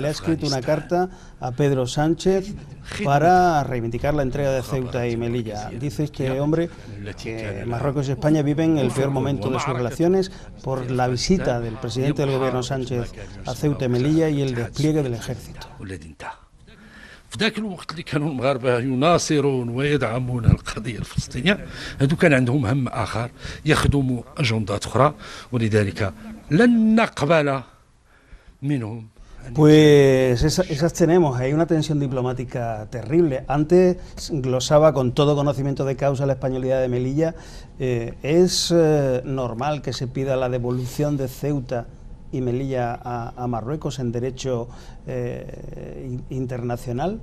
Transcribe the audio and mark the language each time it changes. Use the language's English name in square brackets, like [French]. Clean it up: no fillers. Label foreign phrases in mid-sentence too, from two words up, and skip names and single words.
[Spanish] Le ha escrito una carta a Pedro Sánchez para reivindicar la entrega de Ceuta y Melilla. Dice este hombre que Marruecos y España viven el peor momento de sus relaciones por la visita del presidente del gobierno Sánchez a Ceuta y Melilla y el despliegue del ejército. [Arabic] في ذاك الوقت اللي كانوا المغاربه يناصرون ويدعمون القضيه الفلسطينيه، هذو كان عندهم هم اخر، يخدموا اجندات اخرى، ولذلك لن نقبل منهم. [Spanish] Pues esas tenemos, hay una tensión diplomática terrible. Antes glosaba con todo conocimiento de causa la españolidad de Melilla. ¿Es normal que se pida la devolución de Ceuta y Melilla a Marruecos en derecho internacional?